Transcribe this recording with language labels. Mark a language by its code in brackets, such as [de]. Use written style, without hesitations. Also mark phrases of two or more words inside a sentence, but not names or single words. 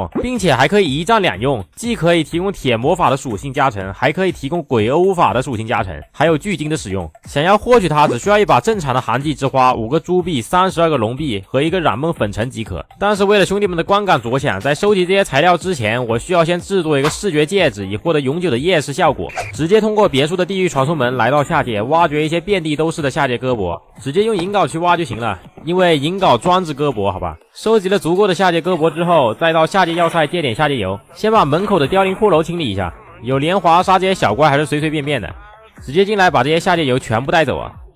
[zh] 並且還可以一杖兩用，既可以提供鐵魔法的屬性加成，還可以提供鬼歐法的屬性加成，還有巨晶的使用。想要獲取它，只需要一把正常的寒季之花、5個豬幣、32個龍幣和一個染夢粉塵即可。但是為了兄弟們的觀感着想，在收集這些材料之前，我需要先制作一個視覺戒指，以獲得永久的夜視效果。直接通過別墅的地獄傳送門來到下界，挖掘一些遍地都是的下界胳膊，直接用銀鎬去挖就行了，因為银鎬专治胳膊，好吧。收集了足夠的下界胳膊之後，再到下界要塞借點下界油，先把門口的凋零骷髏清理一下，有蓮華杀這些小怪還是隨隨便便的，直接進來把這些下界油全部帶走啊。